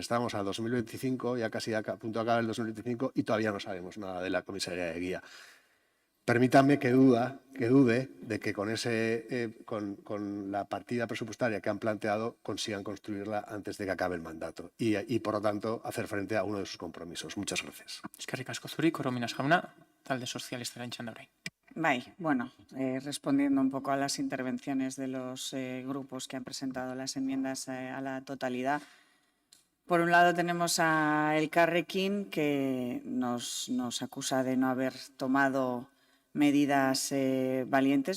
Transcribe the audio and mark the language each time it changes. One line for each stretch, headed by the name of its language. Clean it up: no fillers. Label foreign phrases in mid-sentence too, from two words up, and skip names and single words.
Spanish: Estamos a 2025, ya casi a punto de acabar el 2025 y todavía no sabemos nada de la comisaría de guía. Permítanme que dude de que con la partida presupuestaria que han planteado consigan construirla antes de que acabe el mandato y por lo tanto, hacer frente a uno de sus compromisos. Muchas gracias.
Basque: Eskerrik asko zuri, Korominas jauna, talde sozialistaren txanda orain.
Spanish: Bueno, respondiendo un poco a las intervenciones de los grupos que han presentado las enmiendas a la totalidad. Por un lado tenemos a Elkarrekin, que nos acusa de no haber tomado medidas valientes.